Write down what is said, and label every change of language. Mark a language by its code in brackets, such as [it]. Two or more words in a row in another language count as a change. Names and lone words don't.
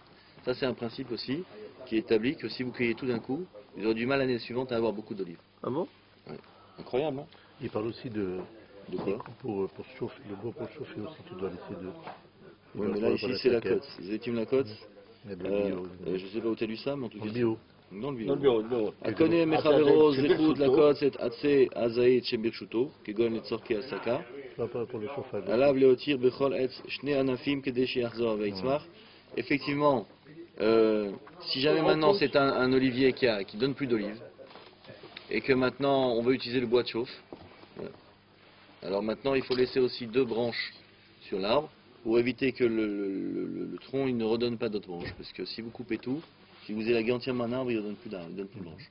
[fr] Ça c'est un principe aussi qui est établi que si vous cueillez tout d'un coup, vous aurez du mal l'année suivante à avoir beaucoup d'olives. Ah bon? Incroyable, hein? Il parle aussi de quoi? pour chauffer, le bois pour chauffer aussi, tu dois laisser deux. Oui, mais là ici c'est la côte. Zétim la côte. Il y a de la bio. Je ne sais pas où tu as lu ça, mais en tout En cas. bio. Dans le Dans bio. le bureau. [he] הקונה מחברו זכות לקוצת עצי הזית שברשותו, כגון לצורכי הסקה, [fr] Pas pour le chauffage. [he] עליו להותיר בכל עץ שני ענפים כדי שיחזור ויצמח. [fr] Effectivement, si jamais maintenant c'est un olivier qui donne plus d'olives, et que maintenant on veut utiliser le bois de chauffe, alors maintenant il faut laisser aussi deux branches sur l'arbre, pour éviter que le tronc il ne redonne pas d'autres branches, parce que si vous coupez tout, si vous élaguez entièrement un arbre, il ne donne plus d'arbre, il donne plus de branches.